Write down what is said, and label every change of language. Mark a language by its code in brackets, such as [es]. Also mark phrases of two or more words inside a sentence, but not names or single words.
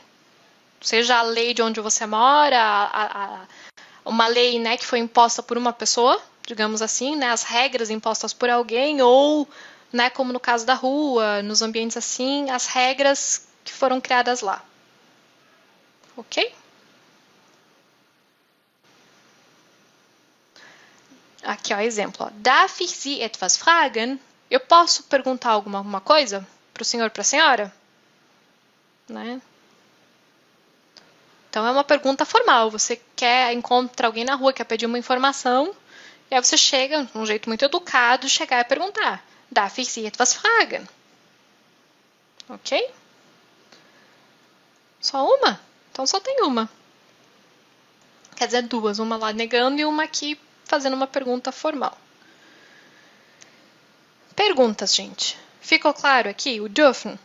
[pt] Seja a lei de onde você mora, uma lei, né, que foi imposta por uma pessoa, digamos assim, né, as regras impostas por alguém, ou, né, como no caso da rua, nos ambientes assim, as regras que foram criadas lá. Ok? Aqui, ó, exemplo. Ó. [de] Darf ich Sie etwas fragen? [pt] Eu posso perguntar alguma coisa para o senhor, para a senhora? Né? Então, é uma pergunta formal. Você encontra alguém na rua, quer pedir uma informação, e aí você chega, de um jeito muito educado, chegar e perguntar. [de] Darf ich Sie etwas fragen? [pt] Ok? Só uma? Então, só tem uma. Quer dizer, duas. Uma lá negando e uma aqui fazendo uma pergunta formal. Perguntas, gente. Ficou claro aqui o dürfen?